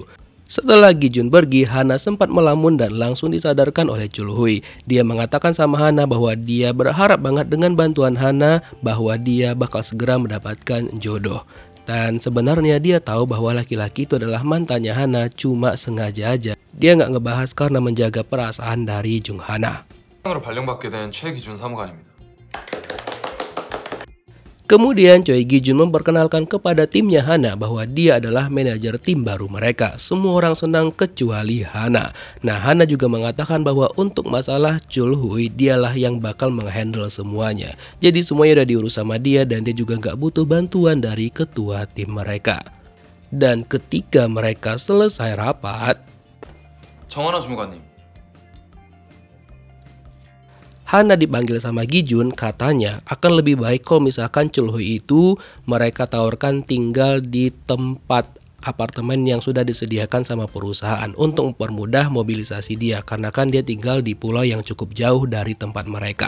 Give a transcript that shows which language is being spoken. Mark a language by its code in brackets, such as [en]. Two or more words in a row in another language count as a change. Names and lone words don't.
[id] Setelah Gi-jun pergi, Hana sempat melamun dan langsung disadarkan oleh Chulhui. Dia mengatakan sama Hana bahwa dia berharap banget dengan bantuan Hana bahwa dia bakal segera mendapatkan jodoh. Dan sebenarnya dia tahu bahwa laki-laki itu adalah mantannya Hana, cuma sengaja aja dia nggak ngebahas karena menjaga perasaan dari Jung Hana. [ko] 으로 발령받게 된 최기준 사무관입니다. [id] Kemudian Choi Gi-jun memperkenalkan kepada timnya Hana bahwa dia adalah manajer tim baru mereka. Semua orang senang kecuali Hana. Nah, Hana juga mengatakan bahwa untuk masalah Chulhui dialah yang bakal menghandle semuanya. Jadi semuanya udah diurus sama dia dan dia juga nggak butuh bantuan dari ketua tim mereka. Dan ketika mereka selesai rapat, [ko] 정원아 주무관님. [id] Hana dipanggil sama Gi-jun, katanya akan lebih baik kalau misalkan Chulhui itu mereka tawarkan tinggal di tempat apartemen yang sudah disediakan sama perusahaan untuk mempermudah mobilisasi dia, karena kan dia tinggal di pulau yang cukup jauh dari tempat mereka.